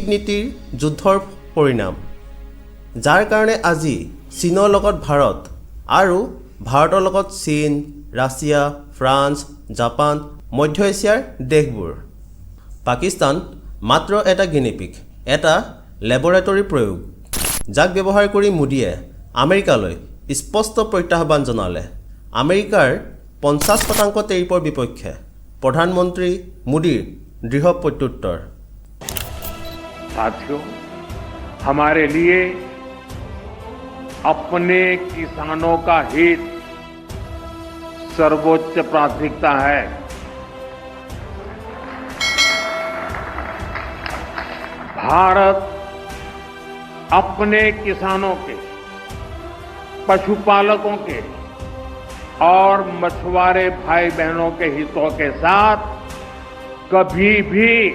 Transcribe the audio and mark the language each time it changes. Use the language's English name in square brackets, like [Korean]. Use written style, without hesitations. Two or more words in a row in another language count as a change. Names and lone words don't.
[Assamese] নীতিৰ যুদ্ধৰ পৰিণাম যাৰ কাৰণে আজি চীনৰ লগত ভাৰত আৰু ভাৰতৰ লগত চীন ৰাছিয়া ফ্ৰান্স জাপান মধ্য এছিয়াৰ দেশবোৰ পাকিস্তান মাত্ৰ এটা গিনিপিক এটা লেবৰেটৰী প্ৰয়োগ যাক ব্যৱহাৰ কৰি মোদীয়ে আমেৰিকালৈ স্পষ্ট প্ৰত্যাহ্বান জনালে আমেৰিকাৰ 50% টেৰিফৰ বিপক্ষে প্ৰধানমন্ত্ৰী মোদীৰ দৃঢ় প্ৰত্যুত্তৰ [Hindi] साथियों हमारे लिए अपने किसानों का हित सर्वोच्च प्राथमिकता है भारत अपने किसानों के पशुपालकों के और मछुआरे भाई बहनों के हितों के साथ कभी भी